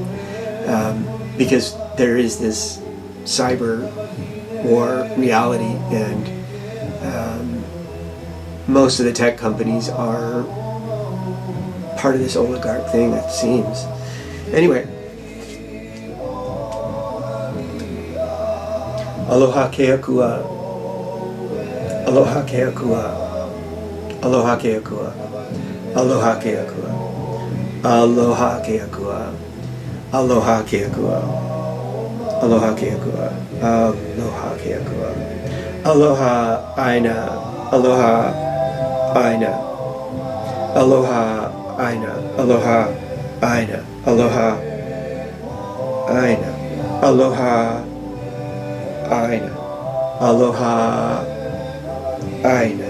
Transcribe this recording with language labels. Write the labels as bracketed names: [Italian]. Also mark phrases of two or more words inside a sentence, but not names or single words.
[English] Because there is this cyber war reality, and most of the tech companies are part of this oligarch thing, it seems. Anyway, [Hawaiian] Aloha Ke Akua. Aloha Ke Akua. Aloha Ke Akua. Aloha Ke Akua. Aloha Ke Akua. Aloha Ke Akua. Aloha Ke Akua. Aloha Ke Akua. Aloha Aina. Aloha Aina. Aloha Aina. Aloha Aina. Aloha Aina. Aloha Aina. Aloha Aina.